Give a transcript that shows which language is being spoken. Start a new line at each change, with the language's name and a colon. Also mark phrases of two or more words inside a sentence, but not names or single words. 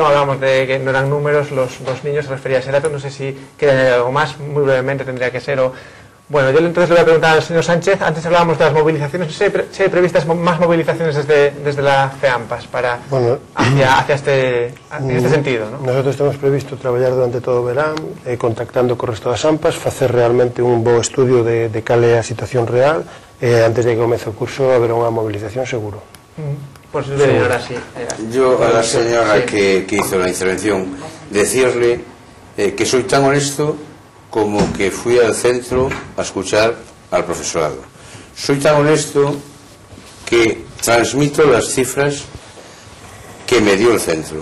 Spanish: Hablábamos de que no eran números los niños, se refería a ese dato. No sé si quiere añadir algo más, muy brevemente tendría que ser. Bueno, yo entonces le voy a preguntar al señor Sánchez. Antes hablábamos de las movilizaciones. No sé si hay previstas más movilizaciones desde la FEAMPAS hacia este sentido, ¿no?
Galician: Nosotros temos previsto traballar durante todo o verán, contactando co resto das AMPAs, facer realmente un bo estudio de cal é a situación real. Antes de que comece o curso haberá unha movilización seguro.
Spanish: Pues señora, sí. Yo a la señora que hizo la intervención decirle que soy tan honesto como que fui al centro a escuchar al profesorado. Soy tan honesto que transmito las cifras que me dio el centro.